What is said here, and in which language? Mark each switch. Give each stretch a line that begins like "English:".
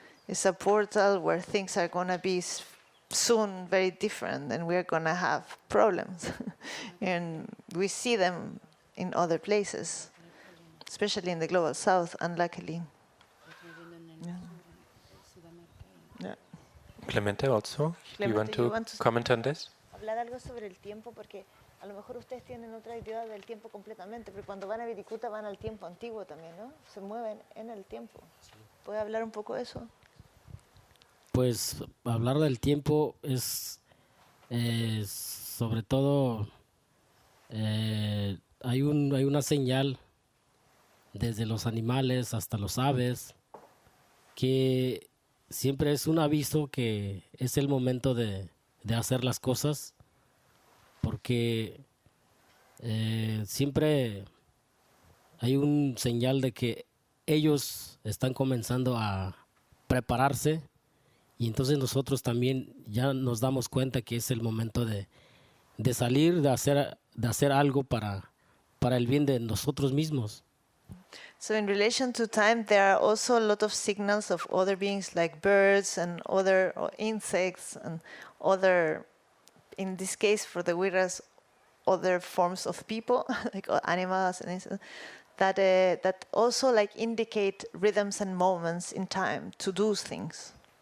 English: It's a portal where things are going to be soon very different, and we're going to have problems. And we see them in other places, especially in the global south, unluckily. Yeah. Clemente also, Clemente, you want to comment on this?
Spanish: Hablar algo sobre el tiempo, porque a lo mejor ustedes tienen otra idea del tiempo completamente, pero cuando van a Viricuta van al tiempo antiguo también, ¿no? Se mueven en el tiempo. ¿Puede hablar un poco de eso? Pues hablar del tiempo es sobre todo hay una señal desde los animales hasta los aves que siempre es un aviso que es el momento de hacer las cosas, porque siempre hay un señal de que ellos están comenzando a prepararse, y entonces nosotros también ya nos damos cuenta que es el momento de de salir, de hacer algo para el bien de nosotros mismos.
English: So in relation to time, there are also a lot of signals of other beings like birds and other insects and other, in this case for the Wirras, other forms of people, like animals and insects, that also like indicate rhythms and moments in time to do things.